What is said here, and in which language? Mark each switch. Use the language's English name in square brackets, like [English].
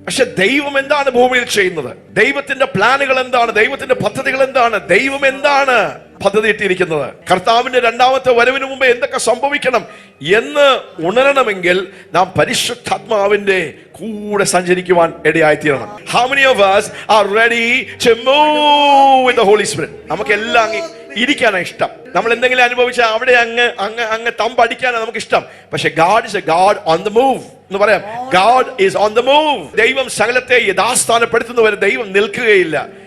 [Malayalam] പക്ഷെ ദൈവം എന്താണ് ഭൂമിയിൽ ചെയ്യുന്നത്? ദൈവത്തിന്റെ പ്ലാനുകൾ എന്താണ്? ദൈവത്തിന്റെ പദ്ധതികൾ എന്താണ്? ദൈവം എന്താണ് പദ്ധതി ഇട്ടിരിക്കുന്നത്? കർത്താവിന്റെ രണ്ടാമത്തെ വരവിന് മുമ്പ് എന്തൊക്കെ സംഭവിക്കണം എന്ന് ഉണരണമെങ്കിൽ നാം പരിശുദ്ധാത്മാവിന്റെ കൂടെ സഞ്ചരിക്കുവാൻ ഇടയായിത്തീരണം. [English] How many of us are ready to move with the Holy Spirit? [Malayalam] നമുക്കെല്ലാം ഇരിക്കാനാണ് ഇഷ്ടം. നമ്മൾ എന്തെങ്കിലും അനുഭവിച്ചാൽ അവിടെ അങ്ങ് തമ്പടിക്കാനാണ് നമുക്ക് ഇഷ്ടം. പക്ഷെ [English] God is a God on the move [Malayalam] എന്ന് പറയാം. [English] God is on the move. [Malayalam] ദൈവം സകലത്തെ യഥാസ്ഥാനപ്പെടുത്തുന്നവരെ ദൈവം നിൽക്കുകയില്ല.